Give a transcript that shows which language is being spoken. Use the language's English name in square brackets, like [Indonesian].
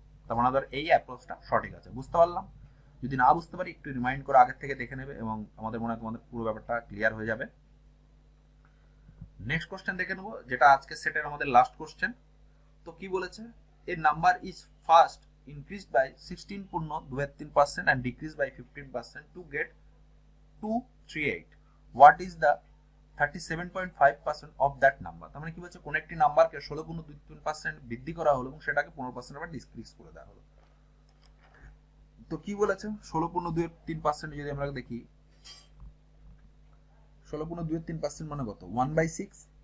[Bangla] তার মানে আমাদের এই অ্যাপ্রোচটা সঠিক আছে। বুঝতে পারলাম? যদি না বুঝতে পারি একটু রিমাইন্ড করে আগের থেকে দেখে নেবে এবং আমাদের মনে হয় তোমাদের পুরো ব্যাপারটা ক্লিয়ার হয়ে যাবে। নেক্সট কোশ্চেন দেখে নেবো, যেটা আজকে সেটের আমাদের লাস্ট কোশ্চেন। তো কি বলেছে, [English] A number is first increased by 16.23% and decreased by 15% to get 238. What is the 37.5% of that number? [Bangla] তার মানে কি বলছে, কোন একটি নাম্বারকে 16.23% বৃদ্ধি করা হলো এবং সেটাকে 15% আবার ডিক্রিজ করে দেওয়া হলো। তো কি বলেছে, 16.23% যদি আমরা দেখি, 16.23% মানে কত, 1/6।